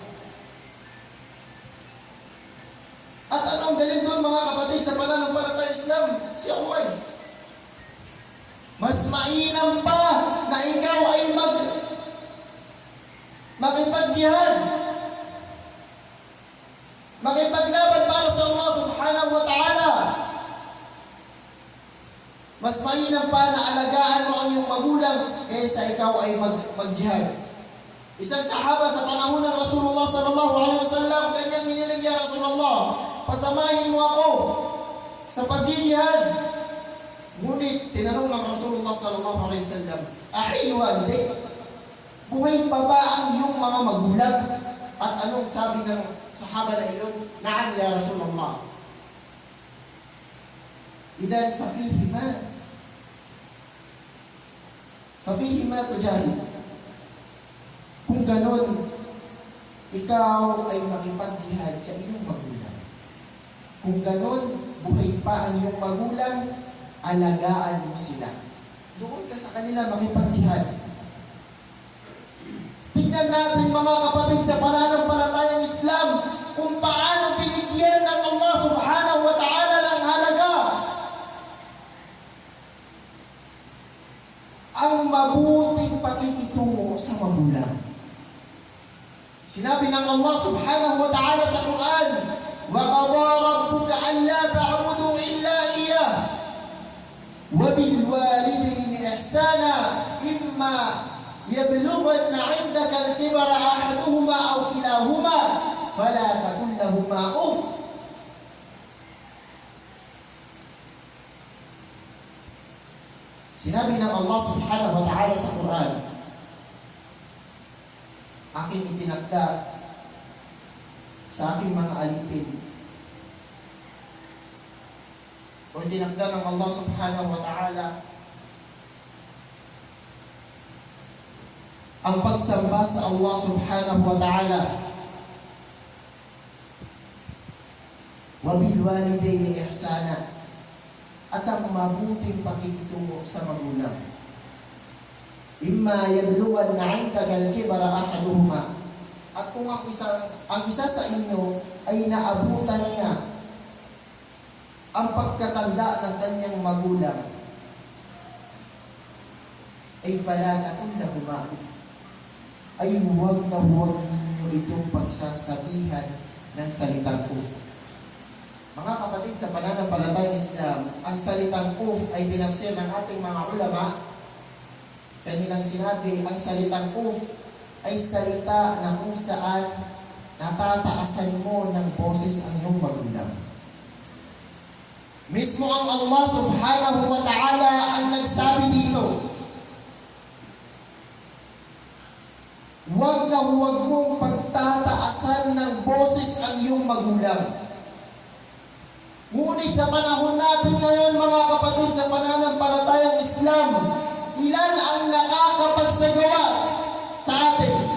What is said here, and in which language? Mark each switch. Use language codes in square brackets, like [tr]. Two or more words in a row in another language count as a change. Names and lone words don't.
[tl] At anong galing doon mga kapatid sa pananampalatayang Islam? Si Uwais. Mas mainam pa na ikaw ay makipag-jihad, makipaglaban para sa Allah [ar] سبحانه وتعالى. [tl] Mas mainam pa na alagaan mo ang iyong magulang kaysa ikaw ay mag-jihad. Isang sahaba sa panahon ng Rasulullah [ar] صلى الله عليه وسلم, [tl] kanyang hiniling, [ar] يا رسول الله, [tl] pasamahin mo ako sa pag-jihad. Ngunit tinanong ng Rasulullah [ar] صلى الله عليه وسلم, "أحي والداك?" [tl] Buhay pa ba ang iyong mga magulang? At anong sabi ng sahaba na iyon? [ar] "نعم يا رسول الله. إذن ففيهما تجاهد. [tl] Kung ganon, ikaw ay makipagjihad sa iyong magulang. Kung ganon, buhay pa ang iyong magulang, alagaan mo sila. Doon ka sa kanila makipagjihad. Tingnan natin mga kapatid sa pananampalatayang Islam kung paano binigyan ng Allah [ar] سبحانه وتعالى [tl] ng halaga ang mabuting pakikitungo sa magulang. Sinabi ng [ar] Allah سبحانه وتعالى sa Quran, "وقضى ربك ألا تعبدوا إلا إياه وبالوالدين إحسانا إما يبلغن عندك الكبر أحدهما أو كلاهما فلا تقل لهما أف." [tl] Sinabi ng Allah [ar] سبحانه وتعالى [tl] sa Quran, aking itinakda sa aking mga alipin, o itinakda ng Allah [ar] سبحانه وتعالى [tl] ang pagsamba sa Allah [ar] سبحانه وتعالى, وبالوالدين إحسانا, [tl] at ang mabuting pakikitungo sa magulang. [ar] إما يبلغن عندك الكبر أحدهما, [tl] at kung ang isa sa inyo ay naabutan niya ang pagkatanda ng kanyang magulang, ay [ar] فلا تقل لهما أف, [tl] ay huwag na huwag ninyo itong pagsasabihan ng salitang uff. Mga kapatid, sa pananampalatayang Islam, ang salitang uff ay tinafsir ng ating mga ulama. Kanilang sinabi, ang salitang uff ay salita na kung saan natataasan mo ng boses ang iyong magulang. Mismo ang Allah [ar] سبحانه وتعالى [tl] ang nagsabi dito, huwag na huwag mong pagtataasan ng boses ang iyong magulang. Ngunit sa panahon natin ngayon, mga kapatid, sa pananampalatayang Islam, ilan ang nakakapagsagawa sa atin?